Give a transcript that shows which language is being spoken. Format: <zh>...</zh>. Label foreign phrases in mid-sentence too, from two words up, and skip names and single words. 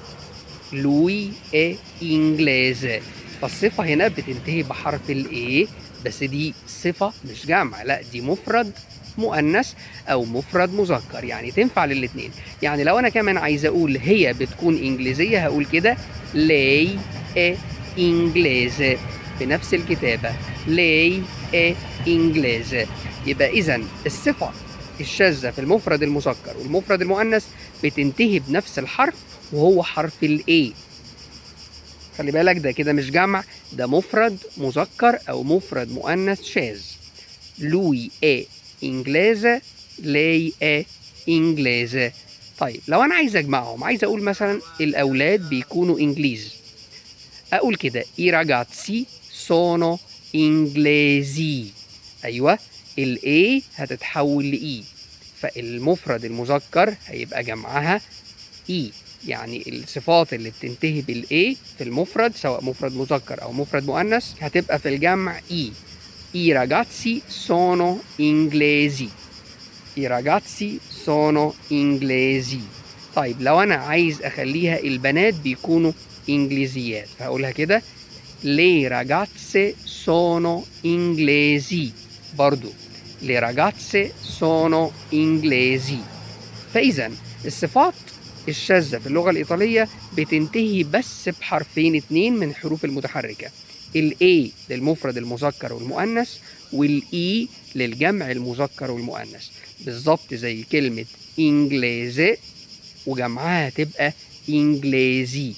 <it>lui è inglese.</it> <ar>فالصفه هنا بتنتهي بحرف الاي، بس دي صفه مش جمع، لا دي مفرد مؤنث او مفرد مذكر، يعني تنفع للاثنين. يعني لو انا كمان عايز اقول هي بتكون انجليزيه هقول كده</ar> <it>lei è inglese،</it> <ar>بنفس الكتابه</ar> <it>lei è inglese.</it> <ar>يبقى اذا الصفه الشاذه في المفرد المذكر والمفرد المؤنث بتنتهي بنفس الحرف وهو حرف الاي. خلي بالك ده كده مش جمع، ده مفرد مذكر او مفرد مؤنث شاذ.</ar> <it>lui è inglese lei è inglese.</it> <ar>طيب لو انا عايز اجمعهم، عايز اقول مثلا الاولاد بيكونوا انجليز، اقول كده</ar> <it>i ragazzi sono inglesi.</it> <ar>ايوه، الاي هتتحول لاي، فالمفرد المذكر هيبقى جمعها اي. يعني الصفات اللي بتنتهي بالاي في المفرد سواء مفرد مذكر او مفرد مؤنث هتبقى في الجمع اي.</ar> <it>I ragazzi sono inglesi. I ragazzi sono inglesi.</it> <ar>طيب لو انا عايز اخليها البنات بيكونوا انجليزيات فهقولها كده</ar> <it>le ragazze sono inglesi.</it> <ar>برضو</ar> <it>le ragazze sono inglesi.</it> <ar>فاذا الصفات الشاذة في اللغة الإيطالية بتنتهي بس بحرفين اتنين من الحروف المتحركة، الاي للمفرد المذكر والمؤنث والاي للجمع المذكر والمؤنث، بالظبط زي كلمة انجليزي وجمعها تبقى انجليزي.</ar>